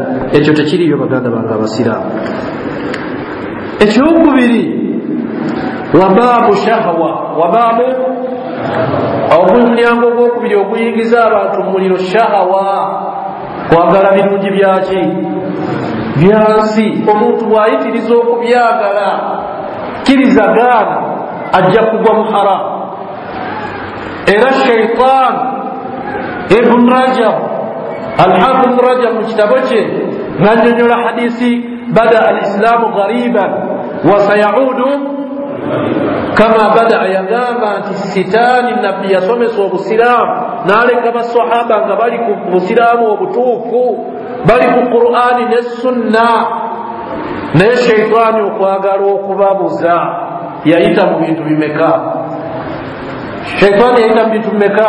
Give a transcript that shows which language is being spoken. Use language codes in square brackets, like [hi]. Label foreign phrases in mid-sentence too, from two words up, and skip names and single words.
[lg] Ekyo tekiriyo baganda bange abasiraamu. Ekyokubiri, [ar] وباب شهوة, [lg] wabaabu omulyango gwokubiri oguyingiza abantu mu muliro, shahawa, kwagala birungi byaki byansi. Omuntu bwayitiriza okubyagala, kkiriza gaana, ajja kugwa mu haramu. Era shaitan ibn Rajab, al-Hafidh ibn Rajab mu kitabo kye ng'annyonnyola hadisi, [ar] بدأ الإسلام غريبا وسيعود كما بدأ, [lg] yagamba nti sitaani nabbi yasomesa obusiraamu n'aleka basahaba nga bali ku busiraamu obutuufu, bali ku Qur'ani ne sunna, naye shaitaani okwagala okubabuza yayita mu bintu bimeka? Shaitaani yayita mu bintu bimeka?